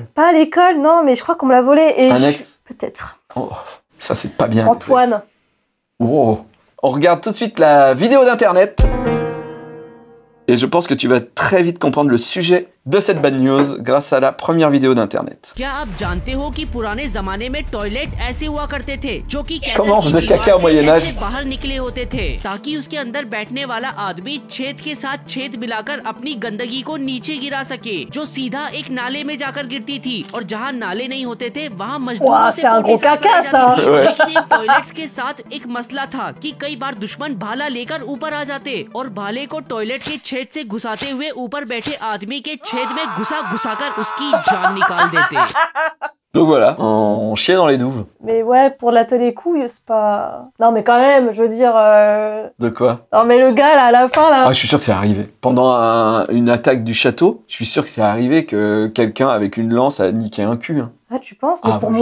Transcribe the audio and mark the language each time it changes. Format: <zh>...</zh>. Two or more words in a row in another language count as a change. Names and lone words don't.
<fr>Pas à l'école, non, mais je crois qu'on me l'a volé. Et Un ex? Peut-être. Oh, ça c'est pas bien. Antoine. Wow. On regarde tout de suite la vidéo d'internet. Et je pense que tu vas très vite comprendre le sujet de cette</fr> <en>bad news</en> <fr>grâce à la première vidéo d'internet.</fr> <hi>क्या आप जानते हो कि पुराने जमाने में टॉयलेट ऐसे हुआ करते थे जो कि</hi> <fr>Comment on faisait caca au Moyen Âge?</fr> <hi>बाहर निकले होते थे ताकि उसके अंदर बैठने वाला आदमी छेद के साथ छेद मिलाकर अपनी गंदगी को नीचे गिरा सके, जो सीधा एक नाले में जाकर गिरती थी। और जहाँ नाले नहीं होते थे वहाँ मजदूरों से पोटी साफ कराई जाती थी। लेकिन इन टॉयलेट्स के साथ एक मसला था कि कई बार दुश्मन भाला लेकर ऊपर आ जाते और भाले को टॉयलेट के छेद से घुसाते हुए ऊपर बैठे आदमी के छेद में घुसा-घुसाकर उसकी जान निकाल देते।</hi> <fr>Donc voilà, on chiait dans les douves. Mais ouais, pour la télécouille, c'est pas... Non, mais quand même, je veux dire... De quoi? Non, mais le gars, là, à la fin, là... Ah, je suis sûr que c'est arrivé. Pendant une attaque du château, je suis sûr que c'est arrivé que quelqu'un avec une lance a niqué un cul. Hein. Ah, tu penses? Mais pour</fr>